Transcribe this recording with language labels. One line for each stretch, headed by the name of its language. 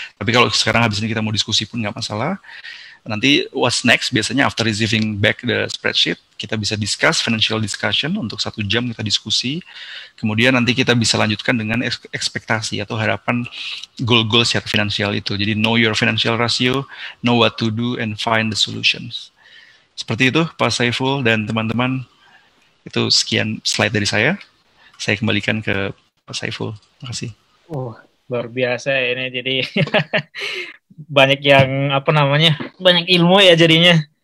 Indonesian: Tapi kalau sekarang habis ini kita mau diskusi pun nggak masalah. Nanti
English: what's next,
Indonesian: biasanya
English: after receiving back the spreadsheet,
Indonesian: kita bisa
English: discuss financial discussion
Indonesian: untuk 1 jam kita diskusi. Kemudian nanti kita bisa lanjutkan dengan ekspektasi atau harapan goal-goal secara finansial itu.
English: Jadi know your financial ratio, know what to do, and find the solutions.
Indonesian: Seperti itu Pak Saiful dan teman-teman. Itu sekian slide dari saya. Saya kembalikan ke Pak Saiful. Terima kasih. Luar biasa ini. Jadi banyak yang banyak ilmu ya jadinya.